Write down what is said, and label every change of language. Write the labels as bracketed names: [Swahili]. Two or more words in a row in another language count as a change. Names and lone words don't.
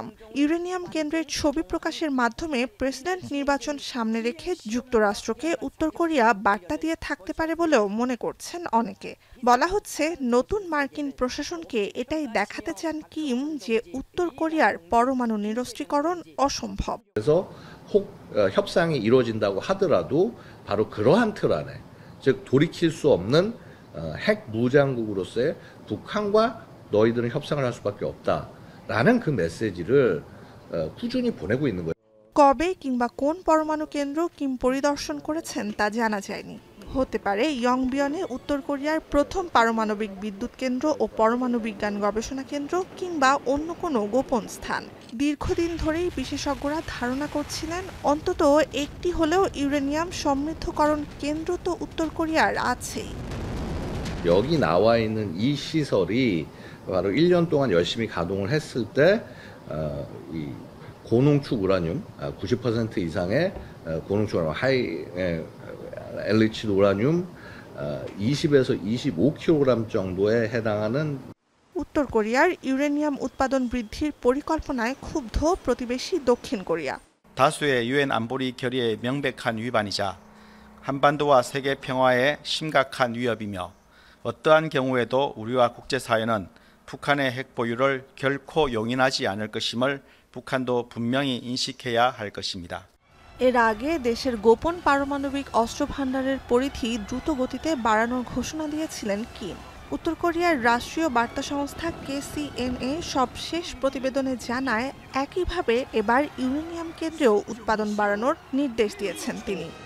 [Bangla] ইউরেনিয়াম কেন্দ্রের ছবি প্রকাশের মাধ্যমে প্রেসিডেন্ট নির্বাচন সামনে রেখে যুক্তরাষ্ট্রকে উত্তর কোরিয়া বার্তা দিয়ে থাকতে পারে বলেও মনে করছেন অনেকে। বলা হচ্ছে নতুন মার্কিন প্রশাসনকে এটাই দেখাতে চান কিম যে উত্তর কোরিয়ার পরমাণু নিরস্ত্রীকরণ অসম্ভব। [Korean] 그래서 혹 협상이 이루어진다고 하더라도 바로 그러한 틀 안에 즉 돌이킬 수 없는 핵 무장국으로서의 북한과 너희들은 협상을 할 수밖에 없다라는 그 메시지를 꾸준히 보내고 있는 거예요. [Bangla] কবে কিংবা কোন পরমাণু কেন্দ্র কিম পরিদর্শন করেছেন তা জানা যায়নি। হতে পারে ইয়ংবিয়নে উত্তর কোরিয়ার প্রথম পারমাণবিক বিদ্যুৎ কেন্দ্র ও পরমাণু বিজ্ঞান গবেষণা কেন্দ্র কিংবা অন্য কোনো গোপন স্থান। দীর্ঘদিন ধরেই বিশেষজ্ঞরা ধারণা করছিলেন অন্তত একটি হলেও ইউরেনিয়াম সমৃদ্ধকরণ কেন্দ্র তো উত্তর কোরিয়ার আছেই। [Korean] 여기 나와 있는 이 시설이 바로 1년 동안 열심히 가동을 했을 때 이 고농축 우라늄 90% 이상의 고농축 우라늄 하이 enriched 우라늄 20에서 25kg 정도에 해당하는 [Bangla] উত্তর কোরিয়ার ইউরেনিয়াম উৎপাদন বৃদ্ধির পরিকল্পনায় ক্ষুব্ধ প্রতিবেশী দক্ষিণ কোরিয়া। [Korean] 다수의 유엔 안보리 결의의 명백한 위반이자 한반도와 세계 평화에 심각한 위협이며 어떠한 경우에도 우리와 국제사회는 북한의 핵 보유를 결코 용인하지 않을 것임을 북한도 분명히 인식해야 할 것입니다. [Bangla] এর আগে দেশের গোপন পারমাণবিক অস্ত্র ভান্ডারের পরিধি দ্রুত গতিতে বাড়ানোর ঘোষণা দিয়েছিলেন কিম। উত্তর কোরিয়ার রাষ্ট্রীয় বার্তা সংস্থা KCNA সবশেষ প্রতিবেদনে জানায় একইভাবে এবার ইউরেনিয়াম কেন্দ্রেও উৎপাদন বাড়ানোর নির্দেশ দিয়েছেন তিনি।